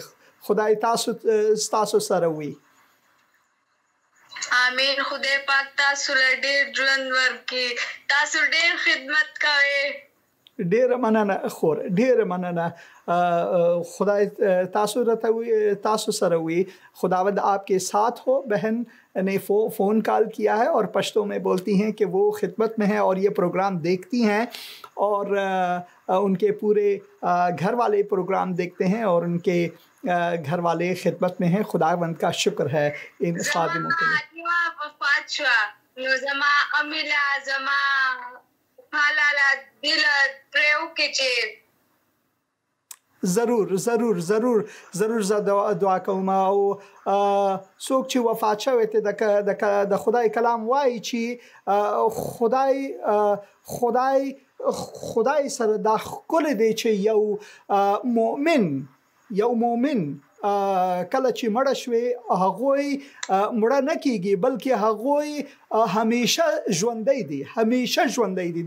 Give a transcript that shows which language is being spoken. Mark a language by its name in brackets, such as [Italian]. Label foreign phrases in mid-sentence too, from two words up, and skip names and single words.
[Pashto] خدای تاسو سره وي. آمین. خدای پاک تاسو له ډیر ژوند ورکړي. تاسو ډیر خدمت کوئ. ډیره مننه خور، ډیره مننه. خدای تاسو سره وي. [Urdu] خداوند آپ کے ساتھ ہو. بہن نے فون کال کیا ہے اور پشتو میں بولتی ہیں کہ وہ خدمت میں ہیں اور یہ پروگرام دیکھتی ہیں اور ان کے پورے گھر والے پروگرام دیکھتے ہیں اور ان کے گھر والے خدمت میں ہیں. خداوند کا شکر ہے ان خادموں کے لیے. [Pashto] نو زما امیلا زما حالالا دل پریو کې چې ضرور دعا کوم. او څوک چې وفات شوی ته د خدای کلام وایي چې خدای سره دا ښکلی دی چې یو مؤمن کله چې مړه شوی هغوی مړه نه کیږي بلکې هغوی همیشه ژوندی دي.